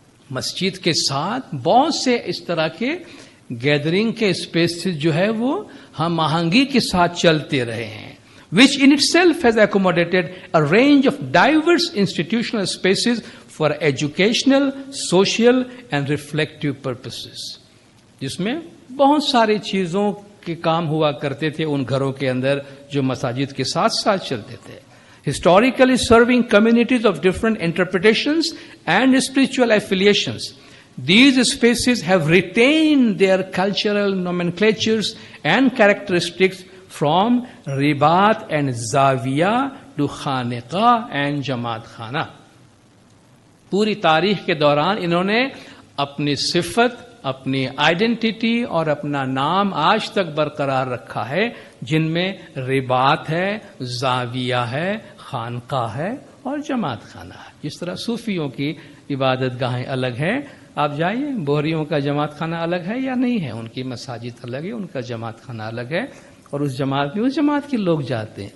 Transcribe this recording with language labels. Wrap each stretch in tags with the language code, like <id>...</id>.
<ur>مسجد کے ساتھ بہت سے اس طرح کے گیدرنگ کے اسپیسز جو ہے وہ ہم آہنگی کے ساتھ چلتے رہے ہیں,</ur> <en>which in itself has accommodated a range of diverse institutional spaces for educational, social and reflective purposes.</en> <ur>جس میں بہت ساری چیزوں کے کام ہوا کرتے تھے ان گھروں کے اندر جو مساجد کے ساتھ ساتھ چلتے تھے.</ur> <en>Historically serving communities of different interpretations and spiritual affiliations, these spaces have retained their cultural nomenclatures and characteristics from ribat and zawiya to khaniqah and jamaat khana.</en> <ur>پوری تاریخ کے دوران انہوں نے اپنی صفت, اپنی آئیڈینٹی اور اپنا نام آج تک برقرار رکھا ہے, جن میں رباط ہے, زاویہ ہے, خانقاہ ہے اور جماعت خانہ ہے. جس طرح صوفیوں کی عبادت گاہیں الگ ہیں, آپ جائیے بوہریوں کا جماعت خانہ الگ ہے یا نہیں ہے, ان کی مساجد الگ ہے, ان کا جماعت خانہ الگ ہے, اور اس جماعت کے لوگ جاتے ہیں.</ur>